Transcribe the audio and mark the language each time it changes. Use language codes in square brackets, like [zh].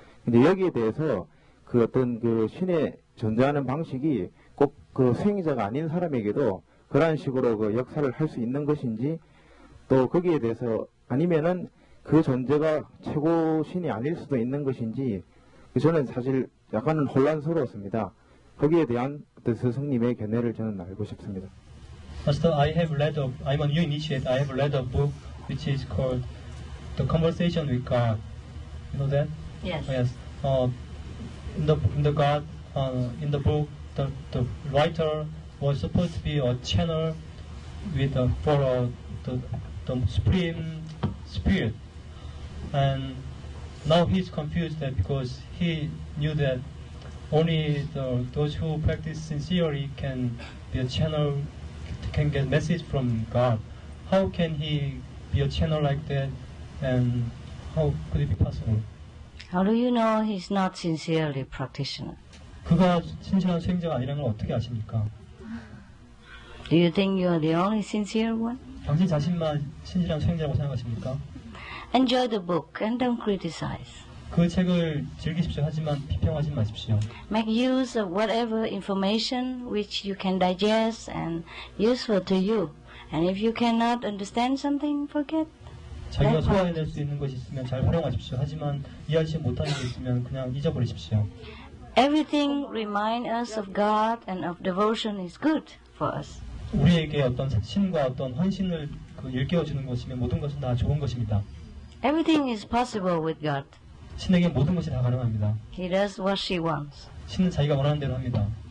[ko] 근데 여기에 대해서 어떤 신의 존재하는 방식이 꼭 수행자가 아닌 사람에게도 그러한 식으로 역사를 할 수 있는 것인지 또 거기에 대해서 아니면은 그 존재가 최고 신이 아닐 수도 있는 것인지 저는 사실 약간은 혼란스러웠습니다. 거기에 대한 어떤 스승님의 견해를 저는 알고 싶습니다. [en] Master, I'm a new initiate. I have read a book which is called The Conversation with God. You know that? Yes. Yes. In the book, the writer was supposed to be a channel for the supreme spirit, and now he's confused because he knew that only those who practice sincerely can be a channel, can get message from God. How can he be a channel like that, and how could it be possible? How do you know he's not sincerely practitioner? [ko] 그가 신실한 수행자가 아니라는 걸 어떻게 아십니까? [en] Do you think you are the only sincere one? [ko] 당신 자신만 신실한 수행자라고 생각하십니까? [en] Enjoy the book and don't criticize. [ko] 그 책을 즐기십시오. 하지만 비평하지 마십시오. [en] Make use of whatever information which you can digest and useful to you. And if you cannot understand something, forget. [ko] 자기가 소화해낼 수 있는 것이 있으면 잘 활용하십시오. 하지만 이해하지 못하는 게 있으면 그냥 잊어버리십시오. [en] Everything remind us of God and of devotion is good for us. [ko] 우리에게 어떤 신과 어떤 헌신을 일깨워주는 것이면 모든 것은 다 좋은 것입니다. [en] Everything is possible with God. [ko] 신에게 모든 것이 다 가능합니다. [en] He does what she wants. [ko] 신은 자기가 원하는 대로 합니다.